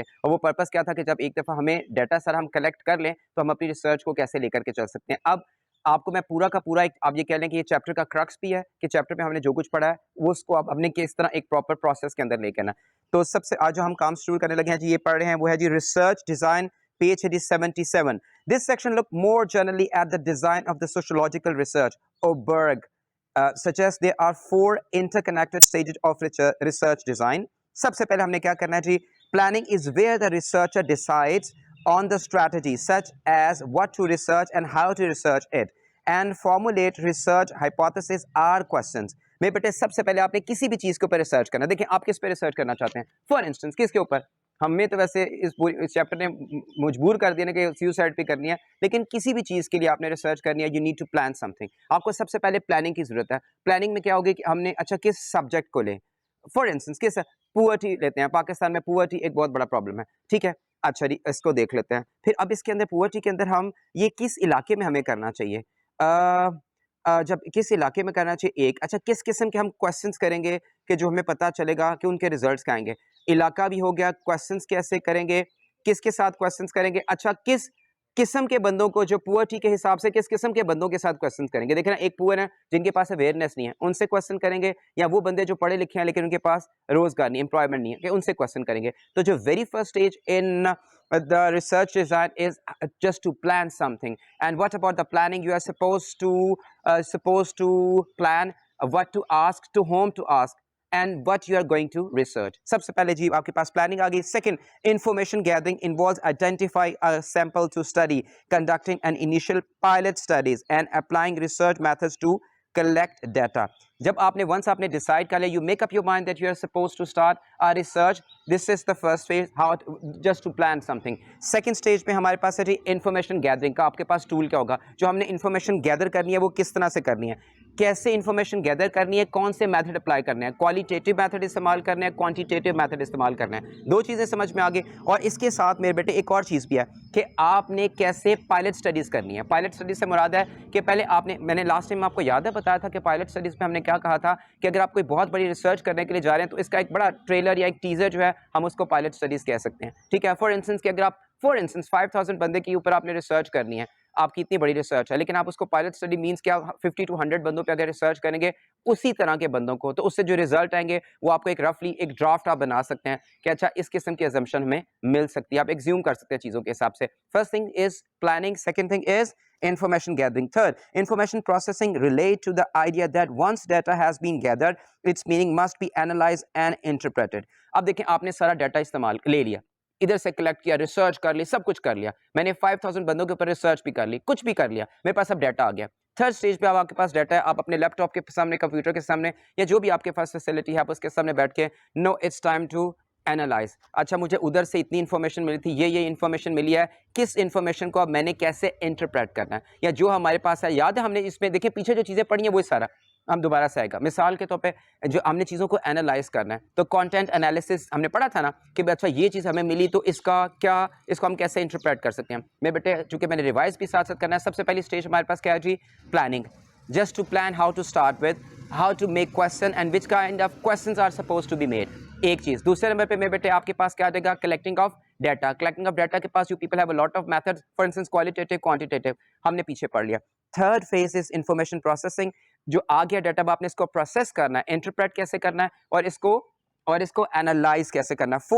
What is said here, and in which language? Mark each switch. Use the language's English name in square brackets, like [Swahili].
[Urdu] اور وہ پرپس کیا تھا کہ جب ایک دفعہ ہمیں ڈیٹا سر ہم کلیکٹ کر لیں تو ہم اپنی ریسرچ کو کیسے لے کر کے چل سکتے ہیں. اب آپ کو میں پورا کا پورا ایک آپ یہ کہہ لیں کہ یہ چیپٹر کا کرکس بھی ہے کہ چیپٹر میں ہم نے جو کچھ پڑھا ہے وہ اس کو اب ہم نے کس طرح ایک پراپر پروسیس کے اندر لے کے نا. تو سب سے آج جو ہم کام شروع کرنے لگے ہیں جی یہ پڑھ رہے ہیں وہ ہے جی ریسرچ ڈیزائن, پیج ہے جی 77. [English] This section look more generally at the design of the sociological research. Oberg suggests there are 4 interconnected stages of research design. [Urdu] سب سے پہلے ہم نے کیا کرنا ہے جی, [English] planning is where the researcher decides on the strategy such as what to research and how to research it and formulate research hypotheses or questions. [Urdu] میرے بیٹے سب سے پہلے آپ نے کسی بھی چیز کے اوپر ریسرچ کرنا. دیکھیں آپ کس پہ ریسرچ کرنا چاہتے ہیں, فار انسٹنس کس کے اوپر. ہمیں تو ویسے اس چیپٹر نے مجبور کر دیا کہ سیوسائڈ پہ کرنی ہے, لیکن کسی بھی چیز کے لیے آپ نے ریسرچ کرنی ہے, [English] You need to plan something. [Urdu] آپ کو سب سے پہلے پلاننگ کی ضرورت ہے. پلاننگ میں کیا ہوگی کہ ہم نے اچھا کس سبجیکٹ کو لیں, فار انسٹنس کس پورٹی لیتے ہیں. پاکستان میں پورٹی ایک بہت بڑا پرابلم ہے, ٹھیک ہے. اچھا جی اس کو دیکھ لیتے ہیں. پھر اب اس کے اندر پورٹی کے اندر ہم یہ کس علاقے میں ہمیں کرنا چاہیے, جب کس علاقے میں کرنا چاہیے ایک. اچھا کس قسم کے ہم کویسچنس کریں گے کہ جو ہمیں پتہ چلے گا کہ ان کے ریزلٹس کیا آئیں گے. علاقہ بھی ہو گیا, کویسچنس کیسے کریں گے, کس کے ساتھ کویسچنس کریں گے. اچھا کس قسم کے بندوں کو, جو پورٹی کے حساب سے کس قسم کے بندوں کے ساتھ کویسچنس کریں گے. دیکھیں نا ایک پور ہے جن کے پاس اویئرنیس نہیں ہے, ان سے کویسچن کریں گے, یا وہ بندے جو پڑھے لکھے ہیں لیکن ان کے پاس روزگار نہیں, امپلائمنٹ نہیں ہے, کہ ان سے کویسچن کریں گے. تو جو [English] Very first stage in the research design is just to plan something. And what about the planning? You are supposed to plan what to ask, to whom to ask, and what you are going to research. [Urdu] سب سے پہلے جی آپ کے پاس planning آ گئی. [English] Second, information gathering involves identifying a sample to study, conducting an initial pilot studies, and applying research methods to collect data. [Urdu] جب آپ نے once آپ نے ڈیسائڈ کر لیا, [English] you make up your mind that you are supposed to start a research. This is the first phase, how just to plan something. Second stage [Urdu] پہ ہمارے پاس ہے جی انفارمیشن گیدرنگ کا. آپ کے پاس ٹول کیا ہوگا, جو ہم نے انفارمیشن گیدر کرنی ہے وہ کس طرح سے کرنی ہے, کیسے انفارمیشن گیدر کرنی ہے, کون سے میتھڈ اپلائی کرنے ہیں, کوالیٹیٹیو میتھڈ استعمال کرنا ہے, کوانٹیٹیو میتھڈ استعمال کرنا ہے. 2 چیزیں سمجھ میں آگے. اور اس کے ساتھ میرے بیٹے ایک اور چیز بھی ہے کہ آپ نے کیسے پائلٹ سٹڈیز کرنی ہے. پائلٹ سٹڈیز سے مراد ہے کہ پہلے آپ نے, میں نے لاسٹ ٹائم آپ کو یاد ہے بتایا تھا کہ پائلٹ سٹڈیز میں ہم نے کیا کہا تھا کہ اگر آپ کوئی بہت بڑی ریسرچ کرنے کے لیے جا رہے ہیں تو اس کا ایک بڑا ٹریلر یا ایک ٹیزر جو ہے ہم اس کو پائلٹ سٹڈیز کہہ سکتے ہیں, ٹھیک ہے. فار انسٹنس کہ اگر آپ 5000 بندے کے اوپر آپ نے ریسرچ کرنی ہے, آپ کی اتنی بڑی ریسرچ ہے, لیکن آپ اس کو پائلٹ سٹڈی مینس کیا 50 to 100 بندوں پہ اگر ریسرچ کریں گے اسی طرح کے بندوں کو, تو اس سے جو ریزلٹ آئیں گے وہ آپ کو ایک رفلی ایک ڈرافٹ آپ بنا سکتے ہیں کہ اچھا اس قسم کی assumption ہمیں مل سکتی ہے. آپ ایگزیوم کر سکتے ہیں چیزوں کے حساب سے. [English] First thing is planning, second thing is information gathering. Third, information processing relate to the idea that once data has been gathered, its meaning must be analyzed and interpreted. [Urdu] اب دیکھیں آپ نے سارا ڈیٹا استعمال لے لیا, ادھر سے کلیکٹ کیا, ریسرچ کر لی, سب کچھ کر لیا. میں نے 5000 بندوں کے اوپر ریسرچ بھی کر لی, کچھ بھی کر لیا, میرے پاس اب ڈیٹا آ گیا. تھرڈ اسٹیج پہ اب آپ کے پاس ڈیٹا ہے, آپ اپنے لیپ ٹاپ کے سامنے, کمپیوٹر کے سامنے, یا جو بھی آپ کے پاس فیسلٹی ہے آپ اس کے سامنے بیٹھ کے [English] No it's time to analyze. [Urdu] اچھا مجھے ادھر سے اتنی انفارمیشن ملی تھی, یہ انفارمیشن ملی ہے, کس انفارمیشن کو اب میں نے کیسے انٹرپریٹ کرنا ہے, یا جو ہمارے پاس ہے. یاد ہے ہم نے اس میں دیکھیں پیچھے جو چیزیں پڑھی ہیں وہ سارا ہم دوبارہ سے آئے گا. مثال کے طور پہ جو ہم نے چیزوں کو اینالائز کرنا ہے تو کانٹینٹ انالیسس ہم نے پڑھا تھا نا کہ اچھا یہ چیز ہمیں ملی تو اس کا کیا, اس کو ہم کیسے انٹرپریٹ کر سکتے ہیں. میں بیٹے چونکہ میں نے ریوائز بھی ساتھ ساتھ کرنا ہے, سب سے پہلی اسٹیج ہمارے پاس کیا ہے جی, planning. [English] Just to plan how to start with, how to make question and which kind of questions are supposed to be made. [Urdu] ایک چیز. دوسرے نمبر پہ میرے بیٹے آپ کے پاس کیا آ جائے گا, collecting of data. Collecting of data کے پاس [English] you people have a lot of methods, for instance qualitative, quantitative, [Urdu] ہم نے پیچھے پڑھ لیا. [English] Third phase is information processing. [Urdu] جو آ گیا ڈیٹا اب آپ نے اس کو پروسیس کرنا ہے, انٹرپریٹ کیسے کرنا ہے, اور اس کو اینالائز کیسے کرنا ہے.